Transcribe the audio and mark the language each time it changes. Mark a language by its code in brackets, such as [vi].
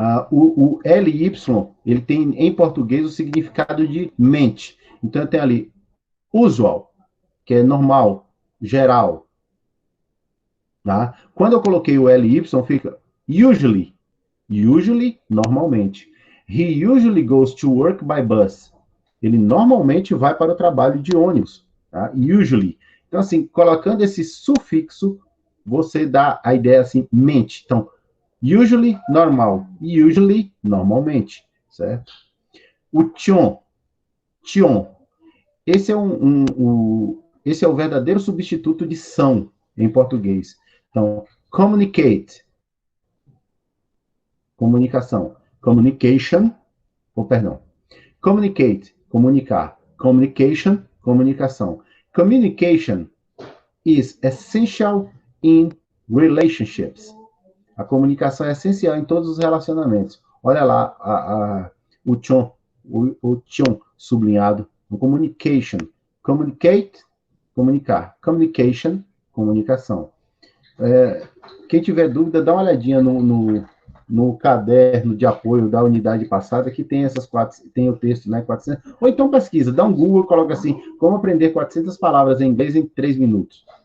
[pt] O LY, ele tem em português o significado de mente. Então tem ali usual, que é normal, geral. Tá? Quando eu coloquei o LY, fica usually, normalmente. [en] He usually goes to work by bus. [pt] Ele normalmente vai para o trabalho de ônibus. Tá? Usually. Então, assim, colocando esse sufixo, você dá a ideia assim, mente. Então, usually, normal. Usually, normalmente. Certo? O tion. Esse é esse é o verdadeiro substituto de são em português. Então, communicate, comunicação. Communication, perdão. Communicate, comunicar. Communication, comunicação. [en] Communication is essential in relationships. [pt] A comunicação é essencial em todos os relacionamentos. Olha lá o tchon sublinhado no communication. Communicate, comunicar. Communication, comunicação. Quem tiver dúvida, dá uma olhadinha no caderno de apoio da unidade passada, que tem essas tem o texto, né, 400, ou então pesquisa, dá um Google, coloca assim, como aprender 400 palavras em inglês em 3 minutos.